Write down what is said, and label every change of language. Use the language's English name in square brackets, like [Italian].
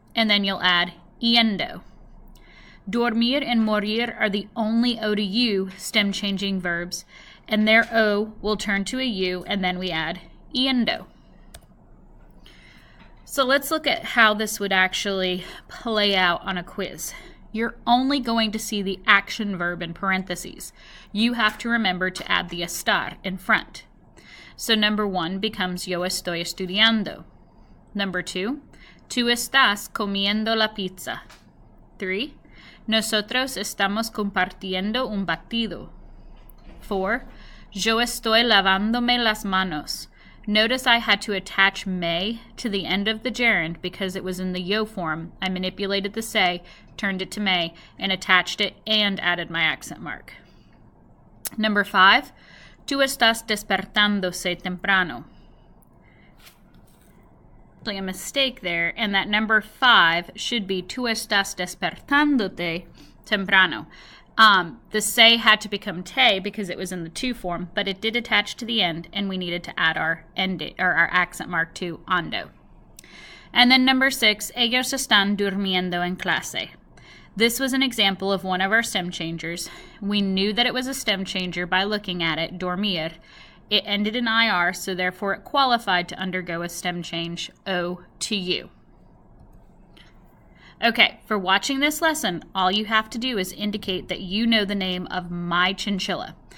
[English] And then you'll add yendo. Dormir and morir are the only O to U stem changing verbs, and their O will turn to a U, and then we add yendo. So let's look at how this would actually play out on a quiz. You're only going to see the action verb in parentheses. You have to remember to add the estar in front. So number 1 becomes [Spanish] yo estoy estudiando. [English] Number 2, [Spanish] tú estás comiendo la pizza. 3, nosotros estamos compartiendo un batido. 4, yo estoy lavándome las manos. [English] Notice I had to attach me to the end of the gerund because it was in the yo form. I manipulated the se, turned it to me, and attached it and added my accent mark. Number 5, [Spanish] Tú estás despertándose temprano. [English] A mistake there, and that number 5 should be [Spanish] tú estás despertándote temprano. [English] The se had to become te because it was in the to form, but it did attach to the end, and we needed to add our accent mark to ando. And then number 6, [Spanish] ellos están durmiendo en clase. [English] This was an example of one of our stem changers. We knew that it was a stem changer by looking at it, dormir. It ended in IR, so therefore it qualified to undergo a stem change, O to U. Okay, for watching this lesson, all you have to do is indicate that you know the name of my chinchilla.